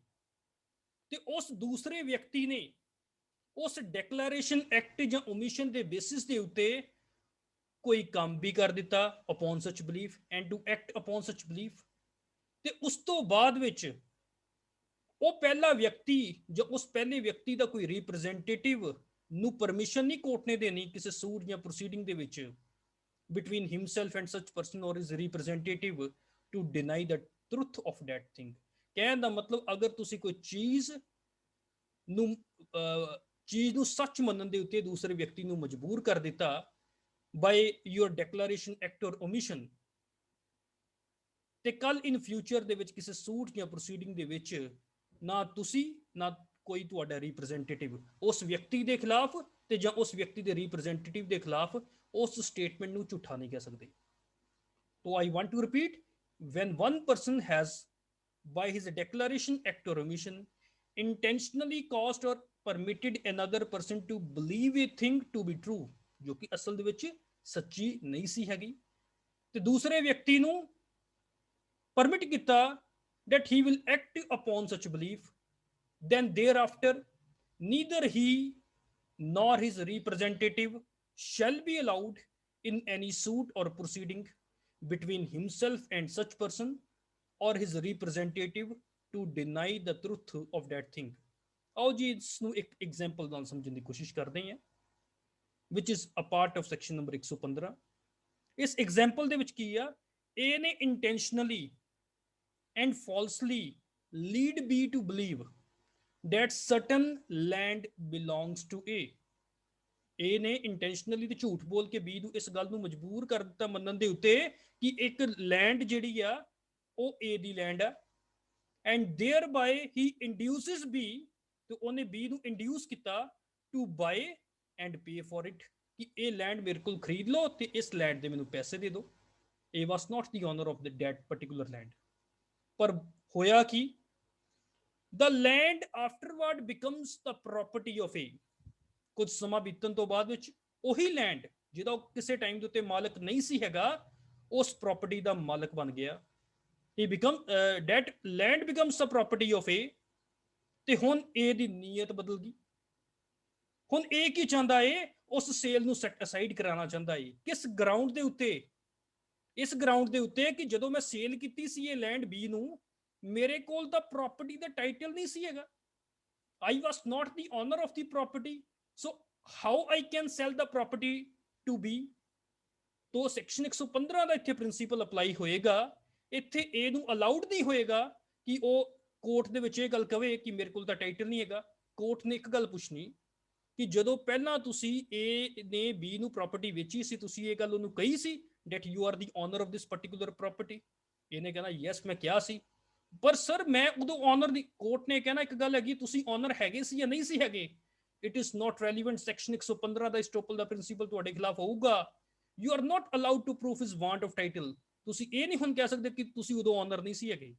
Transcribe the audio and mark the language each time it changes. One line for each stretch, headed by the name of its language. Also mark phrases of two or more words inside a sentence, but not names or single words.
Punjabi: ਤੇ ਉਸ ਦੂਸਰੇ ਵਿਅਕਤੀ ਨੇ ਉਸ
English: declaration act
Punjabi: ਜਾਂ ਓਮਿਸ਼ਨ ਦੇ ਬੇਸਿਸ ਦੇ ਉੱਤੇ ਕੋਈ ਕੰਮ ਵੀ ਕਰ ਦਿੱਤਾ
English: upon such belief and to act upon such belief.
Punjabi: ਤੇ ਉਸ ਤੋਂ ਬਾਅਦ ਵਿੱਚ ਉਹ ਪਹਿਲਾ ਵਿਅਕਤੀ ਜਾਂ ਉਸ ਪਹਿਲੇ ਵਿਅਕਤੀ ਦਾ ਕੋਈ ਰਿਪਰੈਜ਼ੈਂਟੇਟਿਵ ਨੂੰ ਪਰਮਿਸ਼ਨ ਨਹੀਂ ਕੋਰਟ ਨੇ ਦੇਣੀ ਕਿਸੇ ਸੂਟ ਜਾਂ ਪ੍ਰੋਸੀਡਿੰਗ ਦੇ ਵਿੱਚ
English: between himself and such person or his representative to deny the truth of that thing।
Punjabi: ਕਹਿਣ ਦਾ ਮਤਲਬ ਅਗਰ ਤੁਸੀਂ ਕੋਈ ਚੀਜ਼ ਨੂੰ ਸੱਚ ਮੰਨਣ ਦੇ ਉੱਤੇ ਦੂਸਰੇ ਵਿਅਕਤੀ ਨੂੰ ਮਜਬੂਰ ਕਰ ਦਿੱਤਾ
English: by your declaration act or omission,
Punjabi: ਤੇ ਕੱਲ
English: in future
Punjabi: ਦੇ ਵਿੱਚ ਕਿਸੇ ਸੂਟ ਜਾਂ ਪ੍ਰੋਸੀਡਿੰਗ ਦੇ ਵਿੱਚ ਨਾ ਤੁਸੀਂ ਨਾ ਕੋਈ ਤੁਹਾਡਾ ਰਿਪਰੈਜ਼ੈਂਟੇਟਿਵ ਉਸ ਵਿਅਕਤੀ ਦੇ ਖਿਲਾਫ ਤੇ ਜਾਂ ਉਸ ਵਿਅਕਤੀ ਦੇ ਰਿਪਰੈਜ਼ੈਂਟੇਟਿਵ ਦੇ ਖਿਲਾਫ ਉਸ ਸਟੇਟਮੈਂਟ ਨੂੰ ਝੂਠਾ ਨਹੀਂ ਕਹਿ ਸਕਦੇ।
English: तो I want to repeat, when one person has by his declaration act or omission intentionally caused or permitted another person to believe a thing to be true,
Punjabi: ਜੋ ਕਿ ਅਸਲ ਦੇ ਵਿੱਚ ਸੱਚੀ ਨਹੀਂ ਸੀ ਹੈਗੀ, ਤੇ ਦੂਸਰੇ ਵਿਅਕਤੀ ਨੂੰ ਪਰਮਿਟ ਕੀਤਾ
English: that he will act upon such belief, then thereafter neither he nor his representative shall be allowed in any suit or proceeding between himself and such person or his representative to deny the truth of that thing।
Punjabi: ਆਓ ਜੀ ਇਸਨੂੰ ਇੱਕ ਐਗਜ਼ਾਮਪਲ ਨਾਲ ਸਮਝਣ ਦੀ ਕੋਸ਼ਿਸ਼ ਕਰਦੇ ਹਾਂ,
English: which is a part of section number 115।
Punjabi: ਇਸ ਐਗਜ਼ਾਮਪਲ ਦੇ ਵਿੱਚ ਕੀ ਆ, A ਨੇ
English: intentionally and falsely lead B to believe that certain land belongs to A।
Punjabi: A ਨੇ ਇੰਟੈਂਸ਼ਨਲੀ ਤੇ ਝੂਠ ਬੋਲ ਕੇ B ਨੂੰ ਇਸ ਗੱਲ ਨੂੰ ਮਜਬੂਰ ਕਰ ਦਿੱਤਾ ਮੰਨਣ ਦੇ ਉੱਤੇ ਕਿ ਇੱਕ ਲੈਂਡ ਜਿਹੜੀ ਆ ਉਹ A ਦੀ ਲੈਂਡ ਆ,
English: and thereby he induces B,
Punjabi: ਤੇ ਉਹਨੇ B ਨੂੰ ਇੰਡਿਊਸ ਕੀਤਾ
English: to buy and pay for it,
Punjabi: ਕਿ ਇਹ ਲੈਂਡ ਮੇਰੇ ਕੋਲ ਖਰੀਦ ਲਓ ਤੇ ਇਸ ਲੈਂਡ ਦੇ ਮੈਨੂੰ ਪੈਸੇ ਦੇ ਦਿਓ।
English: A was not the owner of that particular land।
Punjabi: ਪਰ ਹੋਇਆ ਕੀ,
English: the land afterward becomes the property of A।
Punjabi: ਕੁਝ ਸਮਾਂ ਬੀਤਣ ਤੋਂ ਬਾਅਦ ਵਿੱਚ ਉਹੀ ਲੈਂਡ ਜਿਹਦਾ ਉਹ ਕਿਸੇ ਟਾਈਮ ਦੇ ਉੱਤੇ ਮਾਲਕ ਨਹੀਂ ਸੀ ਹੈਗਾ, ਉਸ ਪ੍ਰਾਪਰਟੀ ਦਾ ਮਾਲਕ ਬਣ ਗਿਆ।
English: that land becomes the property of A।
Punjabi: ਤੇ ਹੁਣ A ਦੀ ਨੀਅਤ ਬਦਲ ਗਈ। ਹੁਣ A ਕੀ ਚਾਹੁੰਦਾ ਏ, ਉਸ ਸੇਲ ਨੂੰ
English: set aside
Punjabi: ਕਰਾਉਣਾ ਚਾਹੁੰਦਾ ਏ। ਕਿਸ ਗਰਾਊਂਡ ਦੇ ਉੱਤੇ, ਇਸ ਗਰਾਊਂਡ ਦੇ ਉੱਤੇ ਕਿ ਜਦੋਂ ਮੈਂ ਸੇਲ ਕੀਤੀ ਸੀ ਇਹ ਲੈਂਡ B ਨੂੰ, ਮੇਰੇ ਕੋਲ ਤਾਂ ਪ੍ਰਾਪਰਟੀ ਦਾ ਟਾਈਟਲ ਨਹੀਂ ਸੀ ਹੈਗਾ।
English: I was not the owner of the property, so how I can sell the property to B।
Punjabi: तो ਸੈਕਸ਼ਨ 115 ਦਾ ਇੱਥੇ ਪ੍ਰਿੰਸੀਪਲ ਅਪਲਾਈ ਹੋਏਗਾ। ਇੱਥੇ A ਨੂੰ ਅਲਾਉਡ ਨਹੀਂ ਹੋਏਗਾ ਕਿ ਉਹ ਕੋਰਟ ਦੇ ਵਿੱਚ ਇਹ ਗੱਲ ਕਵੇ ਕਿ ਮੇਰੇ ਕੋਲ ਤਾਂ ਟਾਈਟਲ ਨਹੀਂ ਹੈਗਾ। ਕੋਰਟ ਨੇ ਇੱਕ ਗੱਲ ਪੁੱਛਣੀ ਕਿ ਜਦੋਂ ਪਹਿਲਾਂ ਤੁਸੀਂ A ਨੇ B ਨੂੰ ਪ੍ਰਾਪਰਟੀ ਵੇਚੀ ਸੀ, ਤੁਸੀਂ ਇਹ ਗੱਲ ਉਹਨੂੰ ਕਹੀ ਸੀ
English: that you are the owner of this particular property।
Punjabi: ਇਹਨੇ ਕਹਿਣਾ ਯੈਸ ਮੈਂ ਕਿਹਾ ਸੀ, ਪਰ ਸਰ ਮੈਂ ਉਦੋਂ ਓਨਰ ਦੀ, ਕੋਰਟ ਨੇ ਕਹਿਣਾ ਇੱਕ ਗੱਲ ਹੈਗੀ ਤੁਸੀਂ ਓਨਰ ਹੈਗੇ ਸੀ ਜਾਂ ਨਹੀਂ ਸੀ ਹੈਗੇ,
English: it is not relevant.
Punjabi: ਸੈਕਸ਼ਨ 115 ਦਾ ਸਟੋਪਲ ਦਾ ਪ੍ਰਿੰਸੀਪਲ ਤੁਹਾਡੇ ਖਿਲਾਫ ਹੋਊਗਾ।
English: You are not allowed to proof his want of title.
Punjabi: ਤੁਸੀਂ ਇਹ ਨਹੀਂ ਹੁਣ ਕਹਿ ਸਕਦੇ ਕਿ ਤੁਸੀਂ ਉਦੋਂ ਓਨਰ ਨਹੀਂ ਸੀ ਹੈਗੇ।